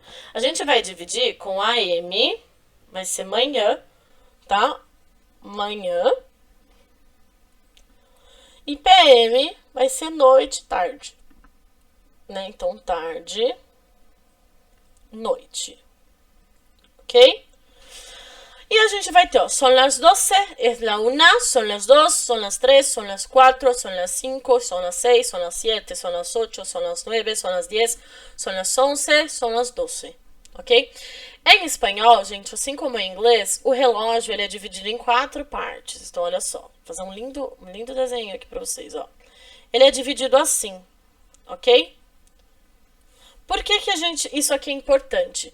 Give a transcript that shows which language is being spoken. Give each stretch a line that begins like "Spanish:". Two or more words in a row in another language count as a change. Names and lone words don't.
Portuguese: A gente vai dividir com AM, vai ser manhã, tá? Manhã. E PM vai ser noite, tarde. Né? Então, tarde, noite. Ok? E a gente vai ter, ó,
Spanish: son las 12, es la 1, son las 2, son las 3, son las 4, son las 5, son las 6, son las 7, son las 8, son las 9, son las 10, son las 11, son las 12.
Portuguese: Ok? Em espanhol, gente, assim como em inglês, o relógio ele é dividido em 4 partes. Então, olha só, vou fazer um lindo desenho aqui pra vocês, ó. Ele é dividido assim, ok? Por que isso aqui é importante?